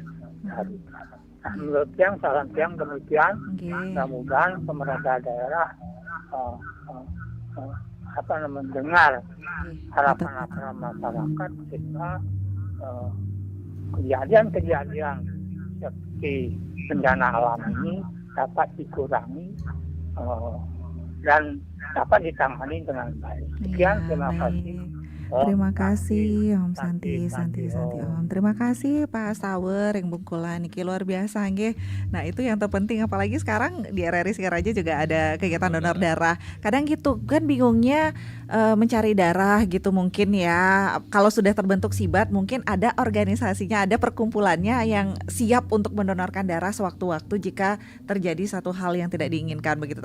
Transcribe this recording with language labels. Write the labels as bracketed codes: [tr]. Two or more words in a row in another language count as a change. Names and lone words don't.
[id] Nah, menurut yang saran yang demikian, mudah-mudahan pemerintah daerah mendengar harapan-harapan masyarakat, sehingga kejadian-kejadian seperti bencana alam ini dapat dikurangi dan dapat ditangani dengan baik. Sekian, terima kasih. Terima kasih Om Santi Om. Terima kasih Pak Sawer yang Bungkulan niki luar biasa nggih. Nah, itu yang terpenting, apalagi sekarang di RRI Singaraja juga ada kegiatan donor darah. Kadang gitu kan bingungnya mencari darah gitu mungkin ya. Kalau sudah terbentuk Sibat mungkin ada organisasinya, ada perkumpulannya yang siap untuk mendonorkan darah sewaktu-waktu jika terjadi satu hal yang tidak diinginkan begitu.